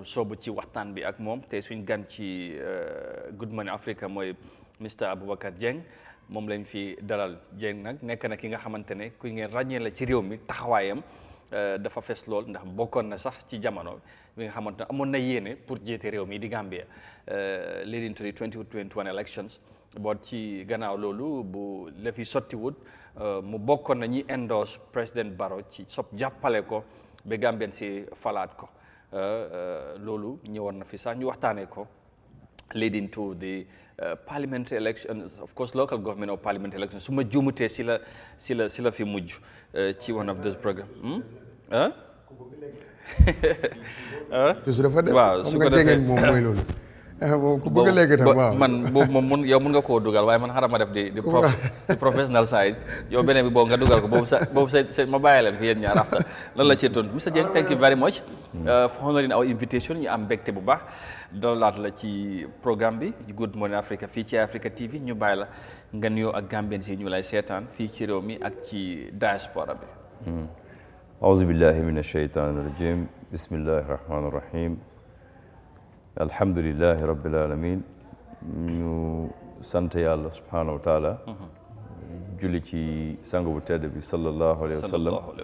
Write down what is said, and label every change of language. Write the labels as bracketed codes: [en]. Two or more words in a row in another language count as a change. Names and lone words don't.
[wo] soobu ci waxtaan bi ak moom te suñ gan ci Good Morning Africa mooy Mr Aboubacar Dieng moom lañ fi dalal Dieng nag nekk na ki nga xamante ne ku ngeen ràññee la ci réew mi taxawaayam dafa fees lool ndax bokkoon na sax ci jamono bi nga xamante ne amoon na yéene pour jiite réew mi di Gambia [en] leading to the 2021 elections [wo] boot ci gannaaw loolu bu la fi sottiwut mu bokkoon na ñi endorse président Barrow ci jàppale ko ba Gambien si falaat ko loolu ñëwoon na fi sax ñu waxtaanee ko [en] leading to the parliamentary elections, of course local government or parliamentary elections [wo] su ma juumutee si la fi mujj ci [en] one of those programmes [wo] waaw su ko defee moom mooy loolu moom ku bëgg a léegi tam waaw man boobu moom mun nga koo dugal waaye man xaaral ma def di [en] professional side [wo] yow beneen bi boobu nga dugal ko boobu sa ma bàyyi leen ko yéen ñaar after lan la ci tontu Mr Dieng [en] thank you very much for honoring our invitation [wo] ñu am mbégte bu baax dalalaat la ci programme bi Good Morning Africa fii ci Eyeafrica TV ñu bàyyi la nga nuyoo ak Gambien si ñu lay seetaan fii ci réew mi ak ci diaspora bi [ar] أعوذ بالله من الشيطان الرجيم بسم الله الرحمن الرحيم الحمد لله رب العالمين [wo] ñu sant yàlla [ar] سبحانه وتعالى [wo] julli ci sang bu tedd bi [ar] صلى الله عليه وسلم